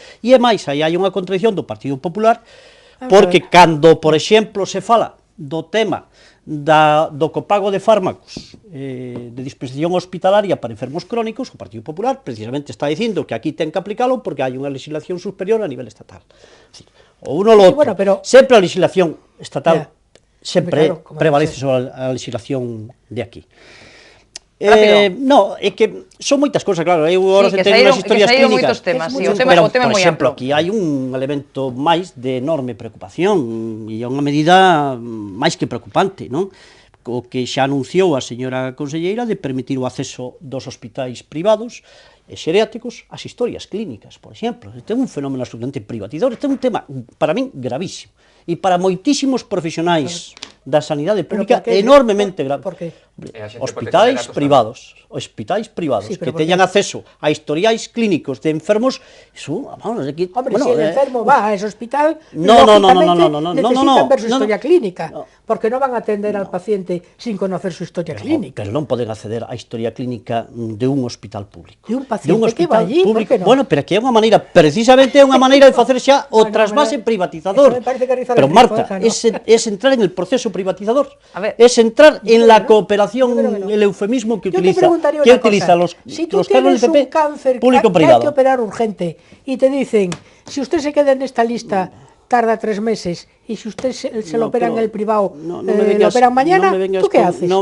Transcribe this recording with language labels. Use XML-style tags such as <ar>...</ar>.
<gl>E é máis, aí hai unha contradición do Partido Popular, porque cando, por exemplo, se fala do tema do copago de fármacos de dispensación hospitalaria para enfermos crónicos, o Partido Popular precisamente está dicindo que aquí ten que aplicalo porque hai unha legislación superior a nivel estatal. O uno ou o outro. Sempre a legislación estatal sempre prevalece sobre a legislación de aquí. No, é que son moitas cousas, claro, eu agora teño unhas historias clínicas, pero, por exemplo, aquí hai un elemento máis de enorme preocupación, e é unha medida máis que preocupante, non? O que xa anunciou a señora conselleira de permitir o acceso dos hospitais privados e xeriátricos ás historias clínicas, por exemplo. Este é un fenómeno absolutamente privatizador, este é un tema, para min, gravísimo, e para moitísimos profesionais da sanidade pública enormemente grave. Por que? Hospitais privados que teñan acceso a historiais clínicos de enfermos, iso, vamos, aquí...</gl> <es>Hombre, se el enfermo va a ese hospital, lógicamente necesitan ver su historia clínica, porque non van a atender al paciente sin conocer su historia clínica.</es> <gl>Pero non poden acceder á historia clínica de un hospital público.</gl> <es>De un paciente que va allí,</es> <gl>por que non? Bueno, pero aquí é unha maneira, precisamente é unha maneira de facer xa o trasvase privatizador.</gl> <es>Pero, Marta, es entrar en el proceso privatizador, es entrar en la cooperación, el eufemismo que utiliza los cargos del PP público-privado. Si tú tienes un cáncer que hay que operar urgente y te dicen, si usted se queda en esta lista, tarda 3 meses, y si usted se lo opera en el privado, lo operan mañana, ¿tú qué haces?</es>